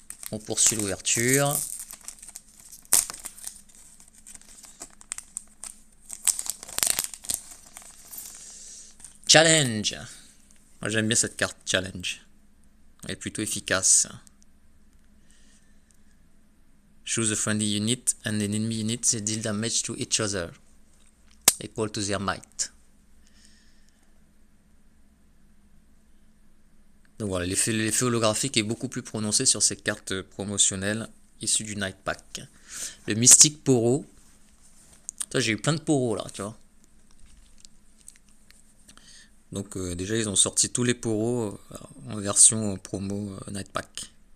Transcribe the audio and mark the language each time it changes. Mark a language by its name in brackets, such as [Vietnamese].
[French] On poursuit l'ouverture. Challenge. Moi j'aime bien cette carte Challenge. Elle est plutôt efficace. [English] Choose a friendly unit and an enemy unit that deal damage to each other, equal to their might. [French] Donc voilà, l'effet holographique est beaucoup plus prononcé sur ces cartes promotionnelles issues du Night Pack. Le Mystic Poro. J'ai eu plein de poros là, tu vois. Donc déjà ils ont sorti tous les poros en version promo Night Pack.